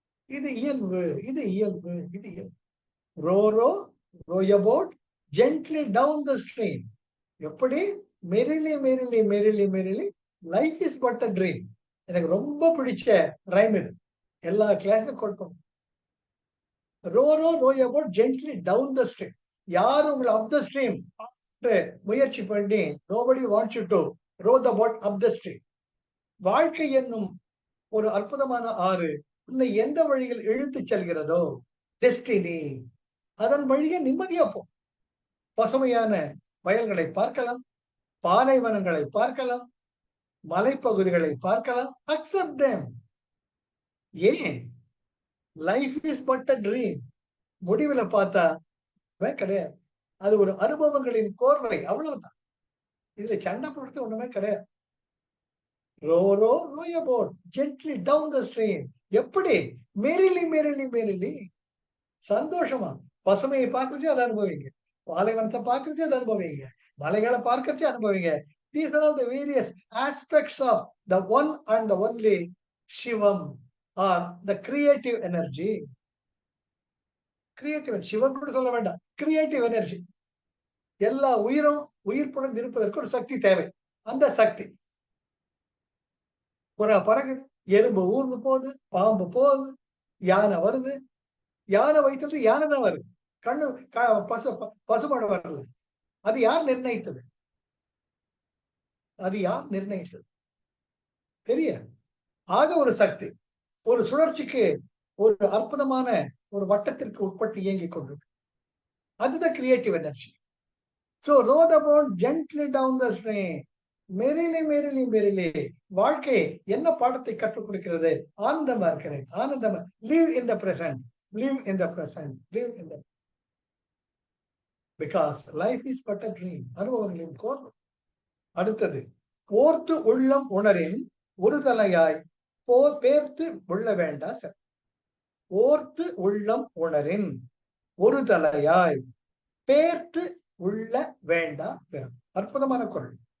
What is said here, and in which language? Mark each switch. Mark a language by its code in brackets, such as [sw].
[ta] இது இயல்பு, இது இயல்பு, இது இயல்பு. [en] Row row your boat gently down the stream. எப்படி merrily merrily merrily merrily life is but a dream. [ta] எனக்கு ரொம்ப பிடிச்ச ரைம் இது, எல்லா கிளாஸ்லயும் கொடுப்போம். [en] Row row your boat gently down the stream. [ta] யாரும் உங்களை அப் த ஸ்ட்ரீம் முயற்சி பண்ணி [en] nobody wants you to row the boat up the stream. [ta] வாழ்க்கை என்னும் ஒரு அற்புதமான ஆறு உன்னை எந்த வழியில் இழுத்து செல்கிறதோ டெஸ்டினி, அதன் வழியே நிம்மதியா போ. பசுமையான வயல்களை பார்க்கலாம், பாலைவனங்களை பார்க்கலாம், மலைப்பகுதிகளை பார்க்கலாம். [en] Accept them. [ta] ஏன்? [en] Life is but a dream. [ta] முடிவுல பார்த்தா கிடையாது, அது ஒரு அனுபவங்களின் கோர்வை, அவ்வளவுதான். இதுல சண்டை கொடுத்து ஒண்ணுமே கிடையாது. [en] Row row your boat gently down the stream. [ta] எப்படி? [en] Merrily merrily merrily. [ta] சந்தோஷமா பசுமையை பார்க்கறச்சு அதை அனுபவிங்க, பாலைவனத்தை பார்க்கறச்சு அதை அனுபவிங்க, மலைகளை பார்க்கறச்சு அனுபவிங்க. [en] These are all the various aspects of the one and the only Shivam, or the creative energy. [ta] Creative Sivan கூட சொல்ல வேண்டாம், கிரியேட்டிவ் எனர்ஜி. எல்லா உயிரும் உயிர்ப்புடன் இருப்பதற்கு ஒரு சக்தி தேவை. அந்த சக்தி புறா பறகுது, எறும்பு ஊர்ந்து போகுது, பாம்பு போகுது, யானை வருது. யானை வயிற்று யானை தான் வருது, கண்ணு பசுமாடு வரல. அது யார் நிர்ணயித்தது? அது யார் நிர்ணயித்தது? தெரிய. ஆக ஒரு சக்தி ஒரு சுழற்சிக்கு ஒரு அற்புதமான ஒரு வட்டத்திற்கு உட்பட்டு இயங்கிக் கொண்டிருக்கு. அதுதான் creative energy. [en] So row the boat gently down the stream. Merrily merrily merrily. [ta] வாழ்க்கை என்ன பாடத்தை கற்றுக் கொடுக்கிறது? ஆனந்தமா இருக்கிறேன், ஆனந்தமா. [en] Live in the present, live in the present, live in the, because life is but a dream. [ta] அனுபவங்களின் கோர்வை. அடுத்தது, ஓர்த்து உள்ளம் உணரின் ஒரு தலையாய் பேர்த்து உள்ள வேண்டா சார். ஓர்த்து உள்ளம் உணரின் ஒரு தலையாய் பேர்த்து உள்ள வேண்டா பெறும். அற்புதமான குரல்.